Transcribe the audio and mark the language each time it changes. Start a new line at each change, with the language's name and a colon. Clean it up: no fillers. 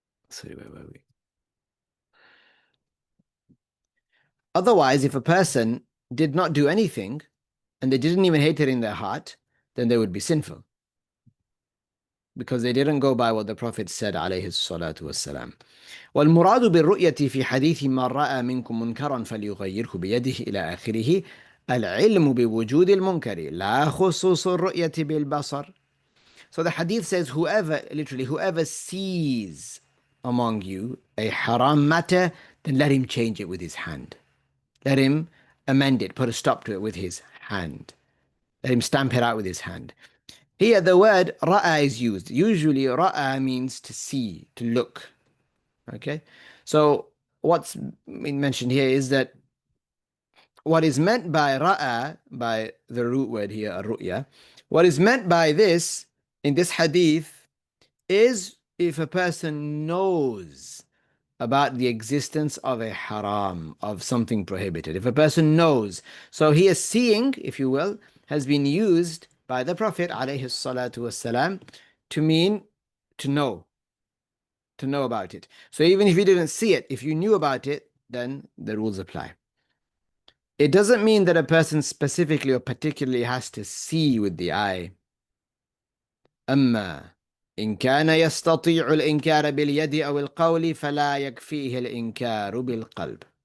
English: Sorry, where were we? Otherwise, if a person did not do anything and they didn't even hate it in their heart, then they would be sinful. Because they didn't go by what the Prophet said,
Arabic: عليه الصلاة والسلام. والمراد بالرؤية في حديث من رأى منكم منكرا فليغيره بيده إلى آخره العلم بوجود المنكر لا خصوص الرؤية بالبصر.
English: So the hadith says whoever sees among you a haram matter, then let him change it with his hand. Let him amend it, put a stop to it with his hand. Let him stamp it out with his hand. Here the word ra'a is used. Usually ra'a means to see, to look. Okay? So what's mentioned here is that what is meant by ra'a, by the root word here, ru'ya, what is meant by this, in this hadith, is if a person knows about the existence of a haram, of something prohibited. If a person knows. So here seeing, if you will, has been used by the Prophet ﷺ to mean to know about it. So even if you didn't see it, if you knew about it, then the rules apply. It doesn't mean that a person specifically or particularly has to see with the eye.
Arabic: أما إن كان يستطيع الإنكار باليد أو القول فلا يكفيه الإنكار بالقلب.